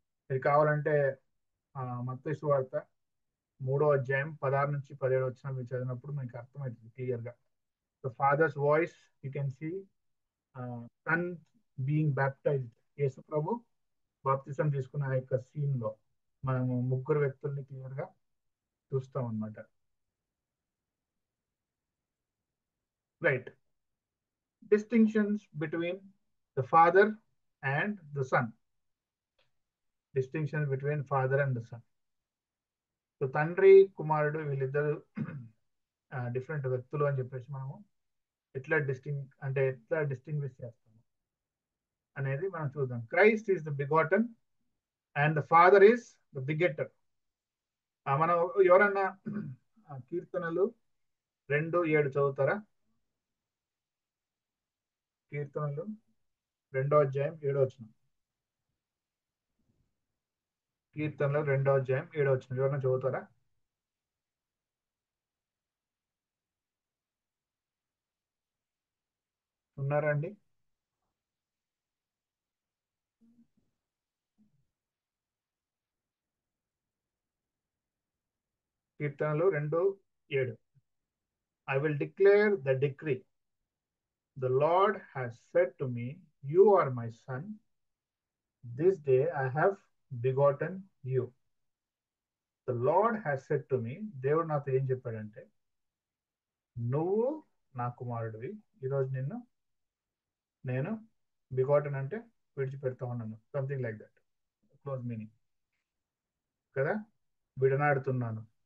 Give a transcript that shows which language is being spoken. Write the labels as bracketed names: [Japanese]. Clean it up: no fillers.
[Telugu] ఇది కావాలంటే మత్తయి సువార్త 3వ అధ్యాయం 16 నుంచి 17 వచ్చిన మీరు చదివినప్పుడు మీకు అర్థమవుతుంది క్లియర్ గా. [English] So father's voice you can see, son being baptised. [Telugu] యేసు ప్రభు బాప్తిజం తీసుకున్న ఆ యొక్క సీన్ లో మనము ముగ్గురు వ్యక్తుల్ని క్లియర్ గా చూస్తాం అన్నమాట. [English] Right. Distinctions between the father and the son. Distinctions between father and the son. [Telugu] So తండ్రి కుమారుడు వీళ్ళిద్దరు డిఫరెంట్ వ్యక్తులు అని చెప్పేసి మనము ఎట్లా డిస్టింగ్విష్ చేస్తాము అనేది మనం చూద్దాం. [English] Christ is the begotten and the father is the begetter. [Telugu] మనం ఎవరన్నా కీర్తనలు 2:7 చదువుతారా? కీర్తనలు 2వ అధ్యాయం 7వ వచనం. కీర్తనలు 2వ అధ్యాయం 7వ వచనం ఎవరన్నా చదువుతారా? ఉన్నారా అండి? కీర్తనలు 2:7. [English] I will declare the decree. The Lord has said to me, you are my son. This day I have begotten you. The Lord has said to me, [Telugu] దేవుడు నాతో ఏం చెప్పాడంటే, నువ్వు నా కుమారుడివి, ఈరోజు నేను బిగాటన్ అంటే విడిచిపెడతా ఉన్నాను, [English] something like that, [Telugu] close meaning కదా, విడనాడుతున్నాను.